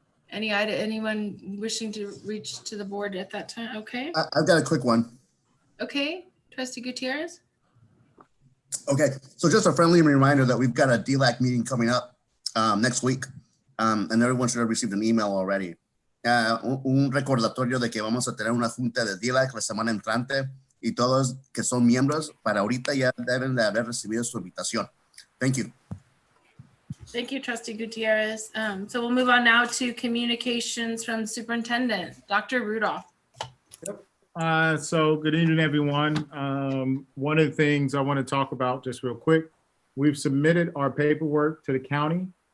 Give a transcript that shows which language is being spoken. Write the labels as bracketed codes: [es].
[en] Anyone wishing to reach to the board at that time? Okay, I've got a quick one. okay, trustee Gutierrez. Okay, so just a friendly reminder that we've got a DLAC meeting coming up next week, and everyone should have received an email already. [es] Un recordatorio de que vamos a tener una junta de DLAC la semana entrante y todos que son miembros para ahorita ya deben de haber recibido su invitación. [en] Thank you. Thank you, Trustee Gutierrez. So we'll move on now to communications from Superintendent, Dr. Rudolph. So good evening, everyone. One of the things I want to talk about just real quick, we've submitted our paperwork to the county.